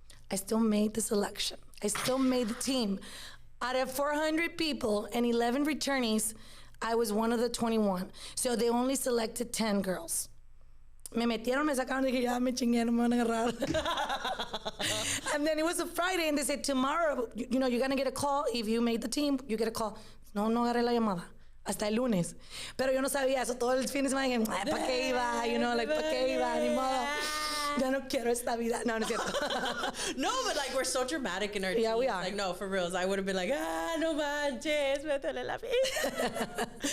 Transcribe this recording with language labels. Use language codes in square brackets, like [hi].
[en] I still made the selection. I still made the team. Out of 400 people and 11 returnees, I was one of the 21. So they only selected 10 girls. [es] Me metieron, me sacaron, dije, ya me chingué, no me van a agarrar. [en] And then it was a Friday, and they said, tomorrow, you know, you're gonna get a call. If you made the team, you get a call. [es] No agarré la llamada. Hasta el lunes. Pero yo no sabía eso. Todo el fin de semana dije, ¿para qué iba? [en] You know, like, [es] ¿para qué iba? Ni modo. Ya no quiero esta vida. No, no es cierto. [en] No, but like, we're so dramatic in our teams. Yeah, we are. Like, no, for reals. I would have been like, [es] no manches, me duele la vida.